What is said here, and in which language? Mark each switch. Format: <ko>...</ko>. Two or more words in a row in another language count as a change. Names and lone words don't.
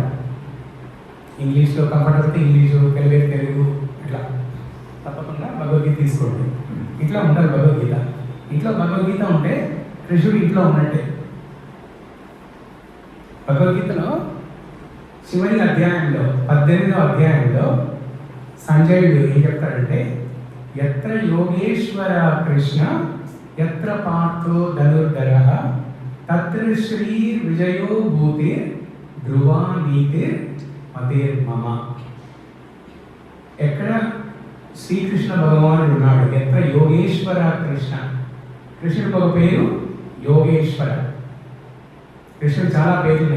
<te>ఇంగ్లీష్లో కంఫర్ట్ అయితే ఇంగ్లీషు, తెలుగు తెలుగు, ఇట్లా తప్పకుండా భగవద్గీత తీసుకోండి. ఇంట్లో ఉండాలి భగవద్గీత. ఇంట్లో భగవద్గీత ఉంటే కృష్ణుడు ఇంట్లో ఉన్నట్టే. భగవద్గీతలో చివరి అధ్యాయంలో 18వ అధ్యాయంలో సంజయుడు ఏం చెప్తాడంటే,</te> <sa>यत्र योगेश्वर कृष्ण यत्र पार्थो धनुर्धरः तत्र श्री विजयो भूतिर् ध्रुवा नीतिर् मतेर् मम.</sa> <te>ఎక్కడ శ్రీకృష్ణ భగవానుడు ఉన్నాడు,</te> <sa>यत्र योगेश्वर कृष्ण.</sa> <te>కృష్ణుడికి ఒక పేరు యోగేశ్వర. కృష్ణుడు చాలా పేర్లు ఉన్నాయి.</te>